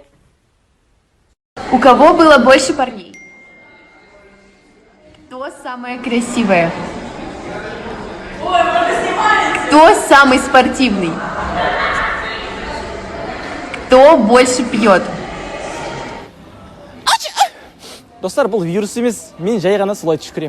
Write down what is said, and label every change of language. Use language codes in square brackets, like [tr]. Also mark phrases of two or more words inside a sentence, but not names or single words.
[ru] У кого было больше парней? Кто самая красивая? Кто самый спортивный? Кто больше пьет? [kk] Достар, бұл вирус емес, мен жай ғана солай түшкірем.